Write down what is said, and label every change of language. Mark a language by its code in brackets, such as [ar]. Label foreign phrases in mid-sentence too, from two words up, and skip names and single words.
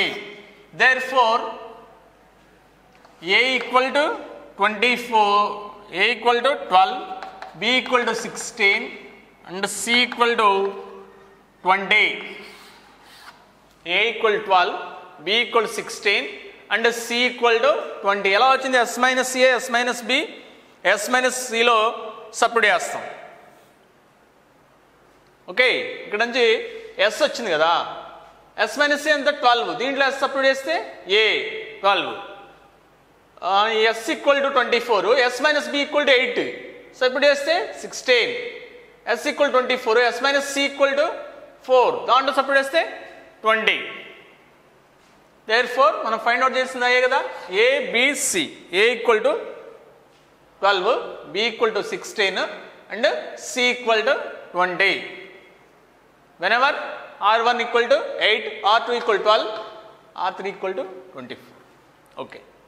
[en] Therefore a equal to 24, a equal to 12, b equal to 16 and c equal to 20. a equal to 12, b equal to 16 and c equal to 20. [te] ఎలా వచ్చింది? [en] s minus a, s minus b, s minus c [te] లో సబ్స్టిట్యూట్ చేస్తాం. ఓకే, ఇక్కడ నుంచి s వచ్చింది కదా, [en] s minus a [te] ఎంత 12, దీంట్లో s సబ్స్టిట్యూట్ చేస్తే a 12, [en] s equal to 24, s minus b equal to 8 [te] సబ్స్టిట్యూట్ చేస్తే 16, [en] s equal to 24, s minus c equal to 4 [te] దాంట్లో సబ్స్టిట్యూట్ చేస్తే [en] 20. [te] Therefore మనం [en] find out [te] చేసింది అయ్యే కదా, [en] a b c, a equal to 12, b equal to 16 and c equal to 20. Whenever r1 equal to 8, r2 equal to 12, r3 equal to 24. Okay.